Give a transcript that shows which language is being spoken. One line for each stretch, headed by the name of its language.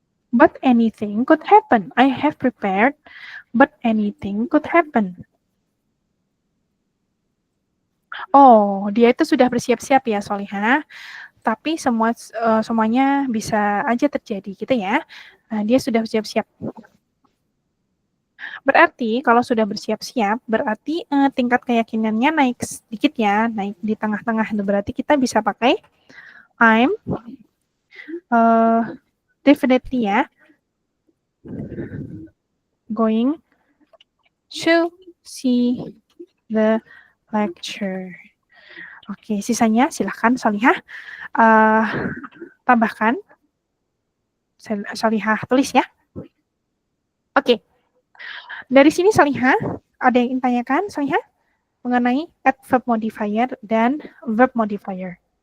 English: But anything could happen. I have prepared, but anything could happen.
Indonesian: Oh, dia itu sudah bersiap-siap ya, Solihah. Tapi semuanya bisa aja terjadi gitu ya. Nah, dia sudah bersiap-siap. Berarti kalau sudah bersiap-siap, berarti tingkat keyakinannya naik sedikit ya, naik di tengah-tengah. Berarti kita bisa pakai
English: I'm definitely ya going to see the lecture.
Indonesian: Oke, sisanya silahkan Solihah tambahkan. Solihah tulis ya. Oke. Dari sini Solihah, ada yang ingin tanyakan Solihah mengenai adverb modifier dan verb modifier.